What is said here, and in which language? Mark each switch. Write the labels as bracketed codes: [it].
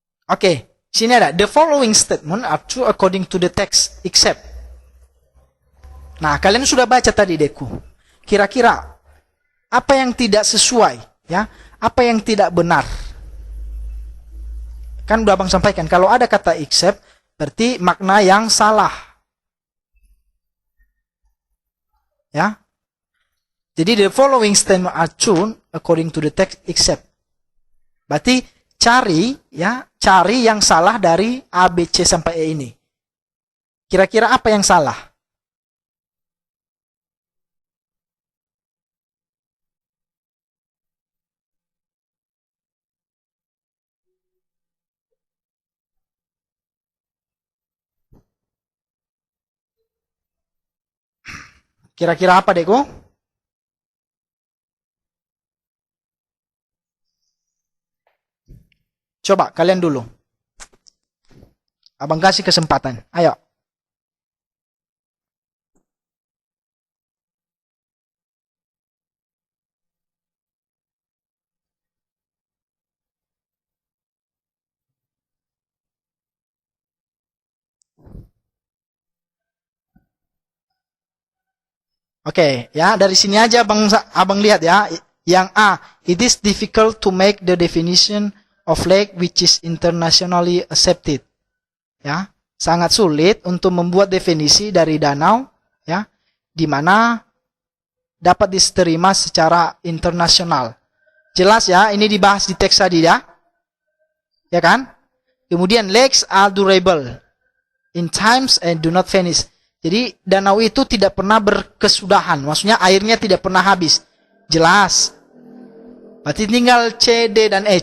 [id] Oke, sini ada [en] the following statement are true according to the text except. [id] Nah, kalian sudah baca tadi, Deku. Kira-kira apa yang tidak sesuai, ya? Apa yang tidak benar? Kan udah abang sampaikan, kalau ada kata except, berarti makna yang salah. Ya. Jadi [en] the following statement are true according to the text except. [id] Berarti cari yang salah dari A, B, C sampai E ini. Kira-kira apa yang salah? Kira-kira apa, Deko? Coba kalian dulu. Abang kasih kesempatan. Ayo. Oke, ya dari sini aja abang lihat ya. Yang A, [en] it is difficult to make the definition of lake which is internationally accepted. [id] Ya, sangat sulit untuk membuat definisi dari danau ya di mana dapat diterima secara internasional. Jelas ya, ini dibahas di teks tadi ya. Ya kan? Kemudian [en] lakes are durable in times and do not vanish. [id] Jadi danau itu tidak pernah berkesudahan. Maksudnya airnya tidak pernah habis. Jelas. Berarti tinggal C, D, dan E.